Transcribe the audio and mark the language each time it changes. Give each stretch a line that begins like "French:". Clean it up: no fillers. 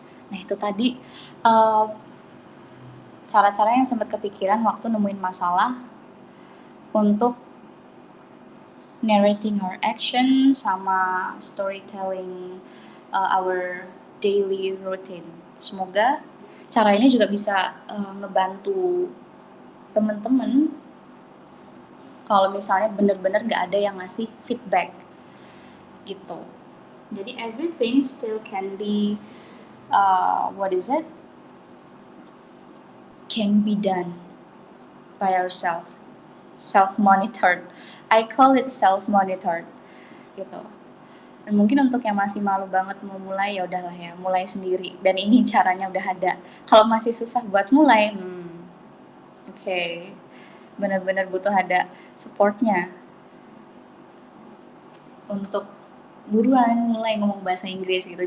Indonesian: Nah, itu tadi uh, cara-cara yang sempat kepikiran waktu nemuin masalah untuk
English: narrating our action
Indonesian: sama
English: storytelling our daily routine.
Indonesian: Semoga cara ini juga bisa ngebantu teman-teman kalau misalnya bener-bener gak ada yang ngasih feedback gitu. Jadi
English: everything still can be what is it? Can be done by ourselves, self-monitored. I call it self-monitored
Indonesian: gitu. Dan mungkin untuk yang masih malu banget mau mulai ya udahlah ya, mulai sendiri. Dan ini caranya udah ada. Kalau masih susah buat mulai, okay, benar-benar butuh ada supportnya untuk buruan mulai ngomong bahasa Inggris gitu.